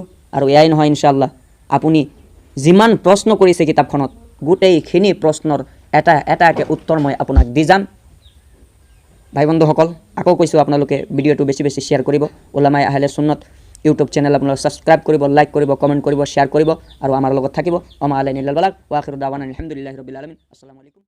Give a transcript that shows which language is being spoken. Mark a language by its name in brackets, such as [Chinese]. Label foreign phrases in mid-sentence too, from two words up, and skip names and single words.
[Assamese] আৰু এয়াই নহয়, ইনশাআল্লাহ আপুনি যিমান প্ৰশ্ন কৰিছে কিতাপখনত, গোটেইখিনি প্ৰশ্নৰ এটাকৈ উত্তৰ মই আপোনাক দি যাম। ভাই বন্ধুসকল, আকৌ কৈছোঁ, আপোনালোকে ভিডিঅ'টো বেছি বেছি শ্বেয়াৰ কৰিব। উলামায়ে আহলে সুন্নত ইউটিউব চেনেল আপোনালোকে ছাবস্ক্ৰাইব কৰিব, লাইক কৰিব, কমেণ্ট কৰিব, শ্বেয়াৰ কৰিব আৰু আমাৰ লগত থাকিব। [Arabic] وما علينا إلا البلاغ وآخر دعوانا الحمد لله رب العالمين. السلام عليكم.